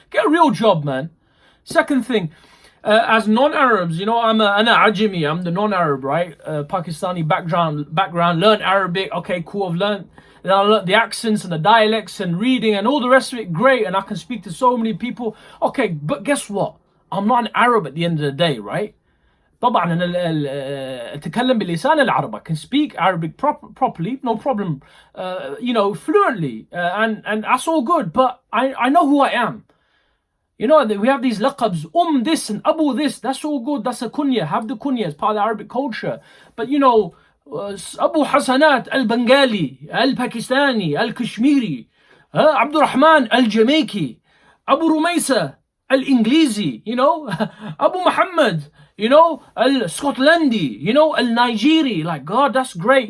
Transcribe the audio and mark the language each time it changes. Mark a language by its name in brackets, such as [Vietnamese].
[English] Get a real job, man. Second thing, as non-Arabs, you know, I'm Ajami. I'm the non-Arab, right? Pakistani background. Learn Arabic. Okay, cool. I've learned the accents and the dialects and reading and all the rest of it. Great. And I can speak to so many people. Okay, but guess what? I'm not an Arab at the end of the day, right? [Arabic] طبعا أنا أتكلم بلسان العرب. [English] I can speak Arabic properly, no problem, you know, fluently, and that's all good. But I know who I am. You know, we have these laqabs, this and Abu this. That's all good. That's a kunya. Have the kunya as part of the Arabic culture. But you know, Abu Hasanat al-Bengali, al-Pakistani, al-Kashmiri, Abdurrahman al-Jamaici, Abu Rumaysa al-Inglisi, you know, Abu Muhammad, you know, al-Scotlandi, you know, al-Nigeri. Like, God, that's great.